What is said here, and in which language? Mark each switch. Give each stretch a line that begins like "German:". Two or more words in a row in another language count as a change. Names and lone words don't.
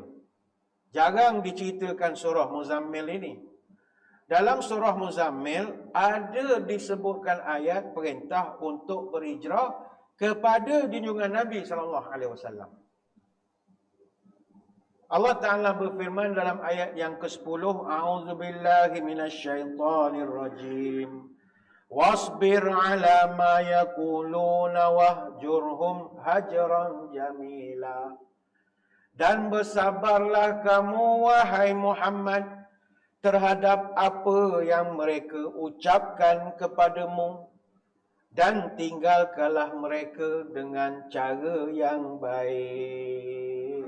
Indonesian: Jarang diceritakan surah Muzammil ini. Dalam surah Muzammil ada disebutkan ayat perintah untuk berhijrah kepada junjungan Nabi SAW. Allah Ta'ala berfirman dalam ayat yang ke-10,
Arabic: أعوذ بالله من الشيطان الرجيم. واصبر على ما يقولون واهجرهم هجرا جميلا.
Indonesian: Dan bersabarlah kamu, wahai Muhammad, terhadap apa yang mereka ucapkan kepadamu. Dan tinggalkanlah mereka dengan cara yang baik.